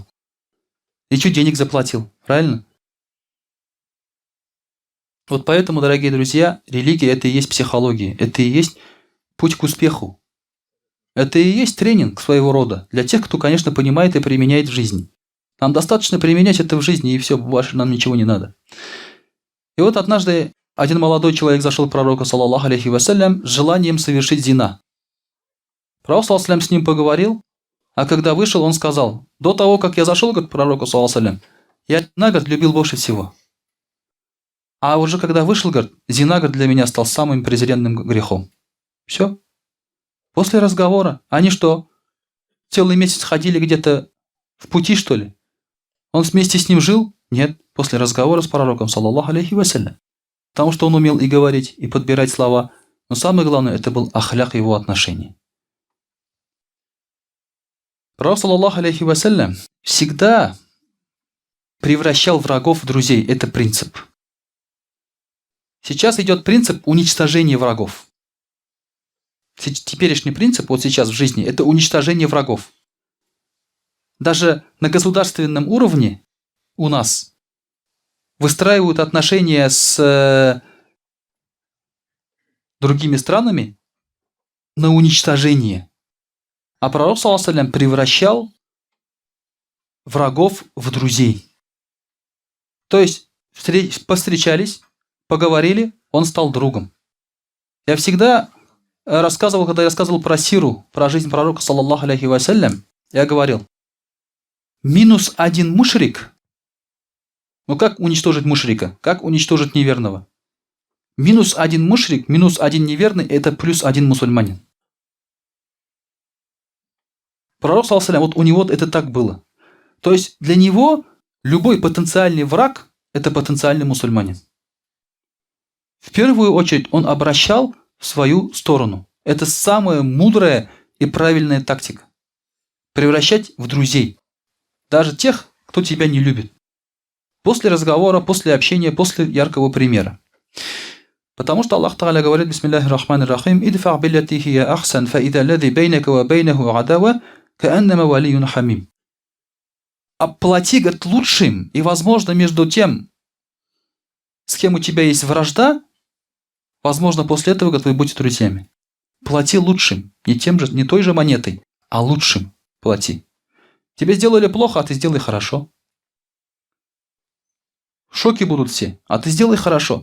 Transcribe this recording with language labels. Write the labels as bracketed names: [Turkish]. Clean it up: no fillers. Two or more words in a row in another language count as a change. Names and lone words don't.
[Russian] И что, денег заплатил, правильно? Вот поэтому, дорогие друзья, религия – это и есть психология, это и есть путь к успеху. Это и есть тренинг своего рода для тех, кто, конечно, понимает и применяет в жизни. Нам достаточно применять это в жизни, и все, больше нам ничего не надо. И вот однажды один молодой человек зашел к пророку, [Arabic] صلى الله عليه وسلم, [Russian] с желанием совершить зина. Пророк, [Arabic] صلى الله عليه وسلم, [Russian] с ним поговорил, а когда вышел, он сказал: до того, как я зашел к пророку, [Arabic] صلى الله عليه وسلم, [Russian] я зина, говорит, любил больше всего. А уже когда вышел, говорит, зина, говорит, для меня стал самым презренным грехом. Все. После разговора. Они что, целый месяц ходили где-то в пути, что ли? Он вместе с ним жил? Нет. После разговора с пророком, [Arabic] صلى الله عليه وسلم. [Russian] Потому что он умел и говорить, и подбирать слова. Но самое главное, это был ахляк его отношений. Пророк, [Arabic] صلى الله عليه وسلم, [Russian] всегда превращал врагов в друзей. Это принцип. Сейчас идет принцип уничтожения врагов. Теперешний принцип, вот сейчас в жизни, это уничтожение врагов. Даже на государственном уровне у нас выстраивают отношения с другими странами на уничтожение. А пророк, [Arabic] صلى الله عليه وسلم, [Russian] превращал врагов в друзей. То есть повстречались, поговорили, он стал другом. Я всегда рассказывал, когда я рассказывал про сиру, про жизнь пророка, [Arabic] صلى الله عليه وسلم, [Russian] я говорил, минус один мушрик. Ну как уничтожить мушрика? Как уничтожить неверного? Минус один мушрик, минус один неверный, это плюс один мусульманин. Пророк, [Arabic] صلى الله عليه وسلم, [Russian] вот у него это так было. То есть для него любой потенциальный враг – это потенциальный мусульманин. В первую очередь он обращал в свою сторону. Это самая мудрая и правильная тактика. превращать в друзей. Даже тех, кто тебя не любит. После разговора, после общения, после яркого примера. Потому что [Arabic] الله تعالى [Russian] говорит: [Arabic] بسم الله الرحمن الرحيم ادفع بالتي هي أحسن فإذا الذي بينك وبينه عداوة كأنه ولي حميم. [Russian] Оплати, говорит, лучшим, и, возможно, между тем, с кем у тебя есть вражда, возможно, после этого, говорит, вы будете друзьями. Плати лучшим, не той же монетой, а лучшим плати. Тебе сделали плохо, а ты сделай хорошо. В шоке будут все, а ты сделай хорошо.